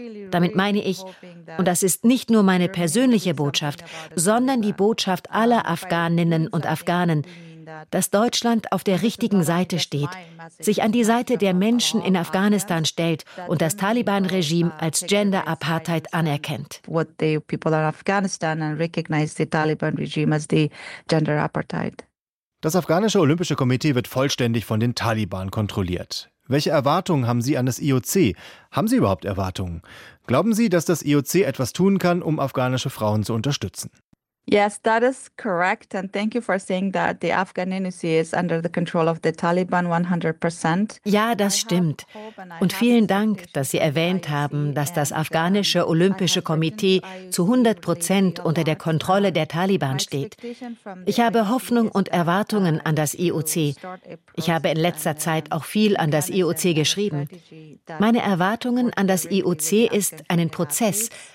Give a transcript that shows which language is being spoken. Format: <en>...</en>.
<de>Damit meine ich, und das ist nicht nur meine persönliche Botschaft, sondern die Botschaft aller Afghaninnen und Afghanen, dass Deutschland auf der richtigen Seite steht, sich an die Seite der Menschen in Afghanistan stellt und das Taliban-Regime als Gender-Apartheid anerkennt.</de> <en>What the people in Afghanistan and recognize the Taliban regime as the gender apartheid.</en> <de>Das afghanische Olympische Komitee wird vollständig von den Taliban kontrolliert. Welche Erwartungen haben Sie an das IOC? Haben Sie überhaupt Erwartungen? Glauben Sie, dass das IOC etwas tun kann, um afghanische Frauen zu unterstützen?</de> <en>Yes, that is correct, and thank you for saying that the Afghan IOC is under the control of the Taliban 100%.</en> <de>Ja, das stimmt. Und vielen Dank, dass Sie erwähnt haben, dass das afghanische Olympische Komitee zu 100% unter der Kontrolle der Taliban steht. Ich habe Hoffnung und Erwartungen an das IOC. Ich habe in letzter Zeit auch viel an das IOC geschrieben. Meine Erwartungen an das IOC ist einen Prozess,</de>